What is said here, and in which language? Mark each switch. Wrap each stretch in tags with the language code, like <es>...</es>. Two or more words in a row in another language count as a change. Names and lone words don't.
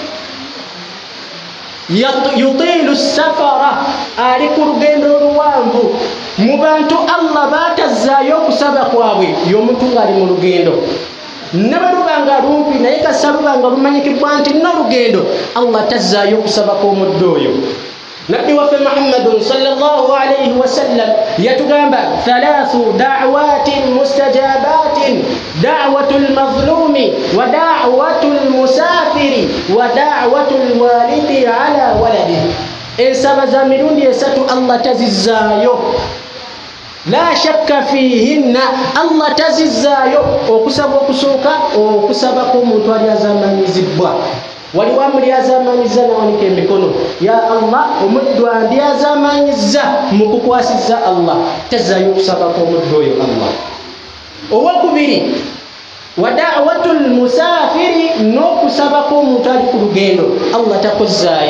<ar>يطيل السفر,</ar> <lg>ali ku lugendo oluwanvu. Mu bantu Allah baatazzaayo okusaba kwabwe y'omuntu ng'ali mu lugendo. Ne bwe luba nga lumpi naye kasa luba nga lumanyikibwa nti n'olugendo, Allah tazzaayo okusaba kw'omuddu oyo. Nabbi waffe Muhammadun</lg> <ar>صلى الله عليه وسلم</ar> <lg>yatugamba</lg> <ar>ثلاث دعوات مستجابات دعوة المظلوم ودعوة المسافر ودعوة الوالد على ولده.</ar> <lg>Ensaba za mirundi 3 Allah tazizzaayo,</lg> <ar>لا شك فيهن,</ar> <lg>Allah tazizzaayo. Okusaba okusooka okusaba kw'omuntu ali azamanyizibwa. Waliwo amuli azamanyiza nawanika emikono, ya Allah omuddu andi azamanyiza mu kukwasizza Allah, tazzaayo okusaba kw'omuddu oyo Allah. Owokubiri</lg> <ar>ودعوة المسافر,</ar> <lg>n'okusaba kw'omuntu ali ku lugendo Allah takuzzaayo.</lg>